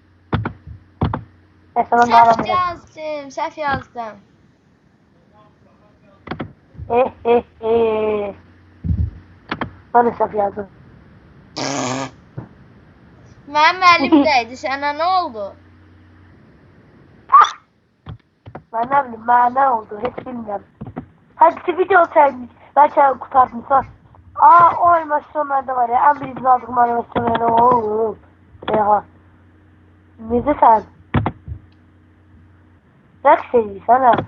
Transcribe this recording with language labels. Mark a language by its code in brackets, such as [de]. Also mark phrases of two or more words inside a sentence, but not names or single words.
[az] Səhv yazdım. [tr] Ben de [az] səhv yazdım. Mənim əlimdəydi, sənə nə oldu? [tr] Ben ne bileyim, ben ne oldu hiç bilmiyorum. Hadi video çekmiş, belki kurtarmışlar. O animasyonlarda var ya, en birinci aldığım animasyonlarda ooo. Reha. Neyse sen? Raks ediyorsan ha.